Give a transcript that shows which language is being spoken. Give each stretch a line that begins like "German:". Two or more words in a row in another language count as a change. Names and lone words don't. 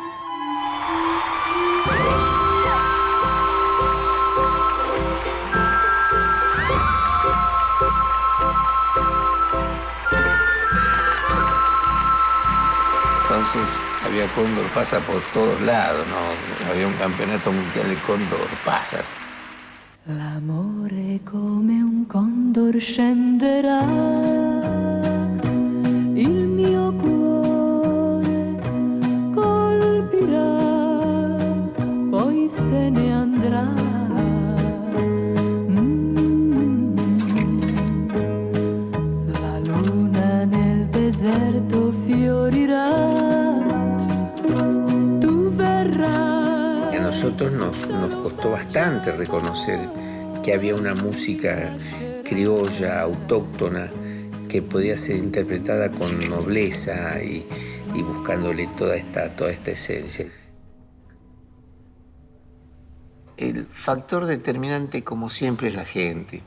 Spanish: Entonces había Cóndor Pasa por todos lados, ¿no? Había un campeonato mundial de Cóndor Pasas.
Italian: L'amore come un condor scenderà, il mio cuore colpirà, poi se ne andrà. La luna nel deserto fiorirà, tu verrai.
Spanish: A nosotros nos costó bastante reconocer que había una música criolla, autóctona, que podía ser interpretada con nobleza y buscándole toda esta esencia. El factor determinante, como siempre, es la gente.